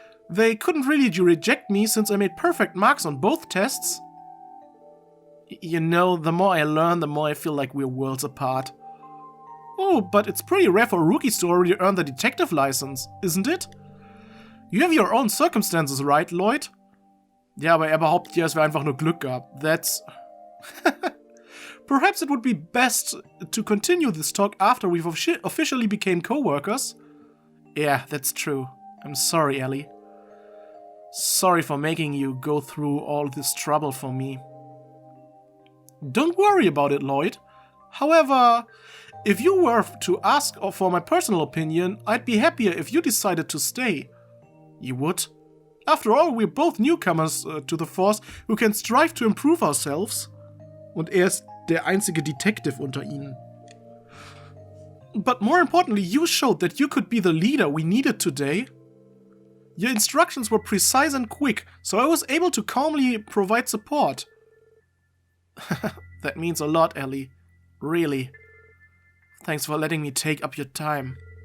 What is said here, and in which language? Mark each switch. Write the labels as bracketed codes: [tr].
[en] They couldn't really reject me since I made perfect marks on both tests. You know, the more I learn, the more I feel like we're worlds apart. Oh, but it's pretty rare for rookies to already earn the detective license, isn't it? You have your own circumstances, right, Lloyd? [de] Ja, aber er behauptet ja, es wäre einfach nur Glück gehabt. [en] That's... Perhaps it would be best to continue this talk after we've officially became co-workers. Yeah, that's true. I'm sorry, Ellie. Sorry for making you go through all this trouble for me. Don't worry about it, Lloyd. However, if you were to ask for my personal opinion, I'd be happier if you decided to stay. You would? After all, we're both newcomers to the force who can strive to improve ourselves. [de] Und ist der einzige Detective unter ihnen. [en] But more importantly, you showed that you could be the leader we needed today. Your instructions were precise and quick, so I was able to calmly provide support. That means a lot, Ellie. Really. Thanks for letting me take up your time.